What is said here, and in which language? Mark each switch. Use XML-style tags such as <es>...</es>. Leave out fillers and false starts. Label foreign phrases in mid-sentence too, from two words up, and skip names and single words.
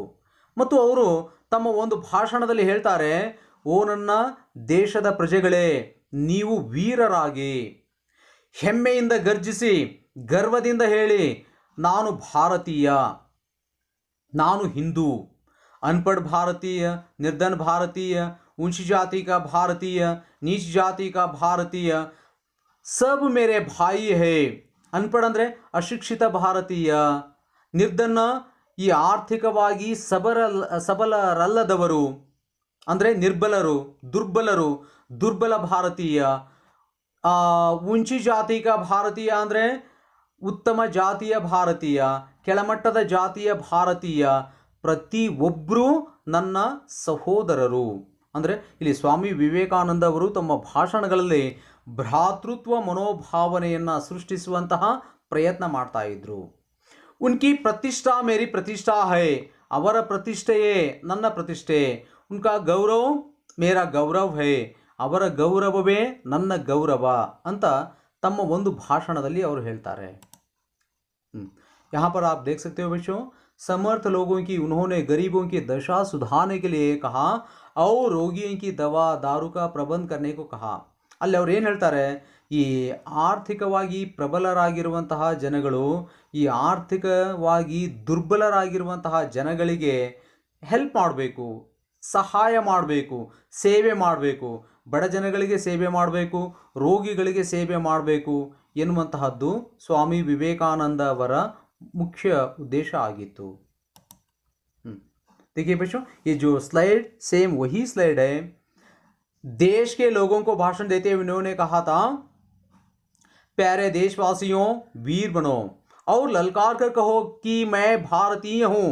<kn>ಮತ್ತು ಅವರು ತಮ್ಮ ಒಂದು ಭಾಷಣದಲ್ಲಿ ಹೇಳ್ತಾರೆ, ಓ ನನ್ನ ದೇಶದ ಪ್ರಜೆಗಳೇ, ನೀವು ವೀರರಾಗಿ ಹೆಮ್ಮೆಯಿಂದ ಗರ್ಜಿಸಿ ಗರ್ವದಿಂದ ಹೇಳಿ, ನಾನು ಭಾರತೀಯ, ನಾನು ಹಿಂದೂ,</kn> <hi>अनपढ़ भारतीय, निर्धन भारतीय, ऊंची जाति का भारतीय, नीच जाति का भारतीय, सब मेरे भाई है.</hi> <kn>अनपढ़ ಅಂದರೆ ಅಶಿಕ್ಷಿತ ಭಾರತೀಯ, ನಿರ್ಧನ ಈ ಆರ್ಥಿಕವಾಗಿ ಸಬಲರಲ್ಲದವರು ಅಂದರೆ ನಿರ್ಬಲರು, ದುರ್ಬಲ ಭಾರತೀಯ.</kn> <hi>ऊंची जाति का</hi> <kn>ಭಾರತೀಯ ಅಂದರೆ ಉತ್ತಮ ಜಾತಿಯ ಭಾರತೀಯ, ಕೆಳಮಟ್ಟದ ಜಾತಿಯ ಭಾರತೀಯ, ಪ್ರತಿಯೊಬ್ಬರೂ ನನ್ನ ಸಹೋದರರು. ಅಂದರೆ ಇಲ್ಲಿ ಸ್ವಾಮಿ ವಿವೇಕಾನಂದ ಅವರು ತಮ್ಮ ಭಾಷಣಗಳಲ್ಲಿ ಭ್ರಾತೃತ್ವ ಮನೋಭಾವನೆಯನ್ನು ಸೃಷ್ಟಿಸುವಂತಹ ಪ್ರಯತ್ನ ಮಾಡ್ತಾ ಇದ್ರು.</kn> <hi>उनकी प्रतिष्ठा मेरी प्रतिष्ठा है,</hi> <kn>ಅವರ ಪ್ರತಿಷ್ಠೆಯೇ ನನ್ನ ಪ್ರತಿಷ್ಠೆ.</kn> <hi>उनका गौरव मेरा गौरव है,</hi> <kn>ಅವರ ಗೌರವವೇ ನನ್ನ ಗೌರವ ಅಂತ ತಮ್ಮ ಒಂದು ಭಾಷಣದಲ್ಲಿ ಅವರು ಹೇಳ್ತಾರೆ.</kn> <hi>यहाँ पर आप देख सकते हो बच्चों, समर्थ लोगों की उन्होंने गरीबों की दशा सुधारने के लिए कहा और रोगियों की दवा दारू का प्रबंध करने को कहा.</hi> <kn>ಅಲ್ಲಿ ಅವ್ರು ಏನು ಹೇಳ್ತಾರೆ, ಈ ಆರ್ಥಿಕವಾಗಿ ಪ್ರಬಲರಾಗಿರುವಂತಹ ಜನಗಳು ಈ ಆರ್ಥಿಕವಾಗಿ ದುರ್ಬಲರಾಗಿರುವಂತಹ ಜನಗಳಿಗೆ ಹೆಲ್ಪ್ ಮಾಡಬೇಕು, ಸಹಾಯ ಮಾಡಬೇಕು, ಸೇವೆ ಮಾಡಬೇಕು, ಬಡ ಜನಗಳಿಗೆ ಸೇವೆ ಮಾಡಬೇಕು, ರೋಗಿಗಳಿಗೆ ಸೇವೆ ಮಾಡಬೇಕು ಎನ್ನುವಂತಹದ್ದು ಸ್ವಾಮಿ ವಿವೇಕಾನಂದ ಅವರ</kn> <hi>मुख्य उद्देश्य</hi> <kn>ಆಗಿತ್ತು.</kn> <hi>देखिए बच्चों, ये जो</hi> <en>slide same</en> <hi>वही स्लाइड है. देश के लोगों को भाषण देते हुए उन्होंने कहा था, प्यारे देशवासियों, वीर बनो और ललकार कर कहो कि मैं भारतीय हूँ.</hi>